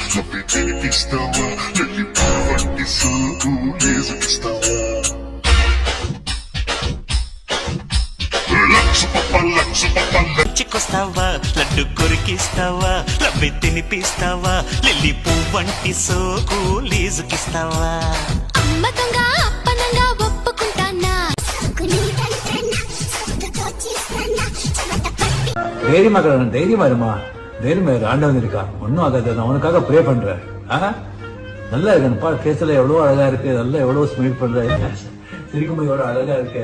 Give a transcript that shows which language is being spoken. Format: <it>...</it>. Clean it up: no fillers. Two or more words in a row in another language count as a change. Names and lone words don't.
<te>లంచ్కొస్తావా? లడ్డు కొరికిస్తావా? లవ్వి తినిపిస్తావా? లిల్లీ పువ్వంటి సోకు లీజుకిస్తావా? అమ్మతంగా అప్పనంగా ఒప్పుకుంటానా?</te> <ta>தைரியமா இருமா. தைரியமா இரு. ஆண்டவன் இருக்கா, ஒன்னும் ஆகாது. நான் உனக்காக ப்ரே பண்றேன். நல்லா இருக்கு பாரு. கேஸ்ல எவ்வளவு அழகா இருக்கு. நல்லா எவ்வளவு ஸ்மைல் பண்ற. சிரிக்கும்போது எவ்வளவு அழகா இருக்கு.</ta>